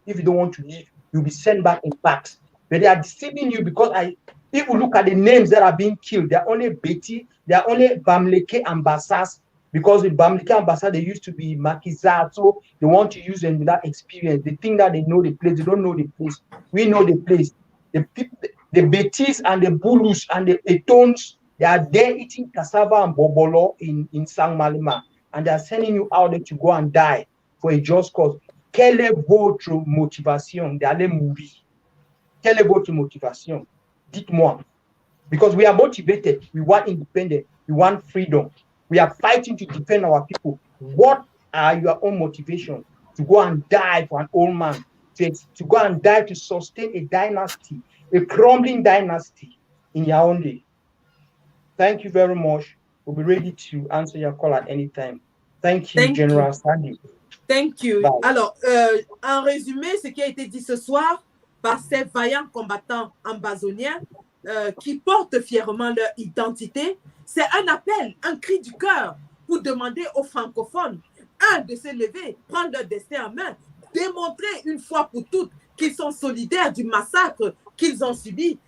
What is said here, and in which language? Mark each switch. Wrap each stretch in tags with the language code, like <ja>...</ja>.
<en>If you don't want to leave, you'll be sent back in backs. But they are deceiving you, because if you look at the names that are being killed, they are only Betty, they are only Bamleke Ambassas, because with Bamleke Ambassas, they used to be Makiza, so they want to use them without experience. They think that they know the place. They don't know the place. We know the place. The Betis and the Bulus and the Etons, they are there eating cassava and bobolo in Sang Malima, and they are sending you out there to go and die for a just cause.</en> <fr>Quelle est votre motivation d'aller mourir? Quelle est votre motivation? Dites-moi.</fr> <en>Because we are motivated. We want independence. We want freedom. We are fighting to defend our people. What are your own motivations to go and die for an old man? to go and die to sustain a dynasty, a crumbling dynasty in Yaoundé. Thank you very much. We'll be ready to answer your call at any time. Thank you, General Sandy. Thank you. Bye.</en> <fr>Alors, en résumé, ce qui a été dit ce soir par ces vaillants combattants ambazoniens qui portent fièrement leur identité, c'est un appel, un cri du cœur pour demander aux francophones, de se lever, prendre leur destin en main, démontrer une fois pour toutes qu'ils sont solidaires du massacre qu'ils ont subi.</fr>